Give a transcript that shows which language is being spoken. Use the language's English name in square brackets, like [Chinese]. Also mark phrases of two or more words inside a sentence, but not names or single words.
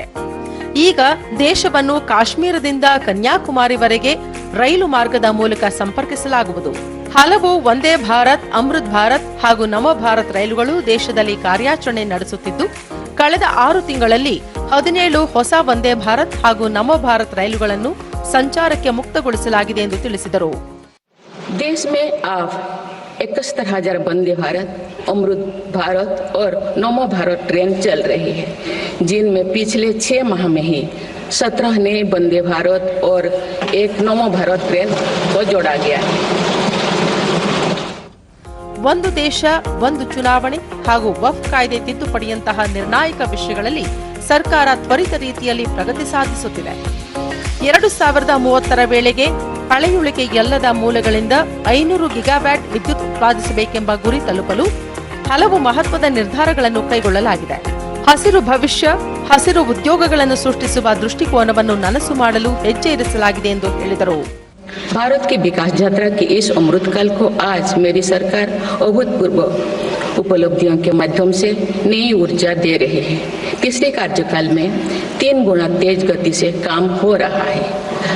[Kannada] ಈಗ ದೇಶವನ್ನು ಕಾಶ್ಮೀರದಿಂದ ಕನ್ಯಾಕುಮಾರಿವರೆಗೆ ರೈಲು ಮಾರ್ಗದ ಮೂಲಕ ಸಂಪರ್ಕಿಸಲಾಗುವುದು. ಹಲವು ವಂದೇ ಭಾರತ್, ಅಮೃತ್ ಭಾರತ್ ಹಾಗೂ ನಮೋ ಭಾರತ್ ರೈಲುಗಳು ದೇಶದಲ್ಲಿ ಕಾರ್ಯಾಚರಣೆ ನಡೆಸುತ್ತಿದ್ದು, ಕಳೆದ 6 ತಿಂಗಳಲ್ಲಿ 17 ಹೊಸ ವಂದೇ ಭಾರತ್ ಹಾಗೂ ನಮೋ ಭಾರತ್ ರೈಲುಗಳನ್ನು ಸಂಚಾರಕ್ಕೆ ಮುಕ್ತಗೊಳಿಸಲಾಗಿದೆ ಎಂದು ತಿಳಿಸಿದರು. [Hindi] देश में अब 71,000 वंदे भारत, अमृत भारत और नमो भारत ट्रेन चल रही है, जिनमें पिछले 6 माह में ही 17 नए वंदे भारत और एक नमो भारत ट्रेन को जोड़ा गया है. [Kannada] ಒಂದು ದೇಶ ಒಂದು ಚುನಾವಣೆ ಹಾಗೂ ವಫ್ ಕಾಯ್ದೆ ತಿದ್ದುಪಡಿಯಂತಹ ನಿರ್ಣಾಯಕ ವಿಷಯಗಳಲ್ಲಿ ಸರ್ಕಾರ ತ್ವರಿತ ರೀತಿಯಲ್ಲಿ ಪ್ರಗತಿ ಸಾಧಿಸುತ್ತಿದೆ. 2030ರ ವೇಳೆಗೆ ಪಳೆಯುಳಿಕೆ ಎಲ್ಲದ ಮೂಲಗಳಿಂದ 500 ಗಿಗಾವ್ಯಾಟ್ ವಿದ್ಯುತ್ ಉತ್ಪಾದಿಸಬೇಕೆಂಬ ಗುರಿ ತಲುಪಲು ಹಲವು ಮಹತ್ವದ ನಿರ್ಧಾರಗಳನ್ನು ಕೈಗೊಳ್ಳಲಾಗಿದೆ. ಹಸಿರು ಭವಿಷ್ಯ, ಹಸಿರು ಉದ್ಯೋಗಗಳನ್ನು ಸೃಷ್ಟಿಸುವ ದೃಷ್ಟಿಕೋನವನ್ನು ನನಸು ಮಾಡಲು ಹೆಜ್ಜೆ ಇರಿಸಲಾಗಿದೆ ಎಂದು ಹೇಳಿದರು. [Hindi] भारत की विकास यात्रा के इस अमृतकाल को आज मेरी सरकार अभूतपूर्व उपलब्धियों के माध्यम से नई ऊर्जा दे रही है. तीसरे कार्यकाल में 3 गुना तेज गति से काम हो रहा है.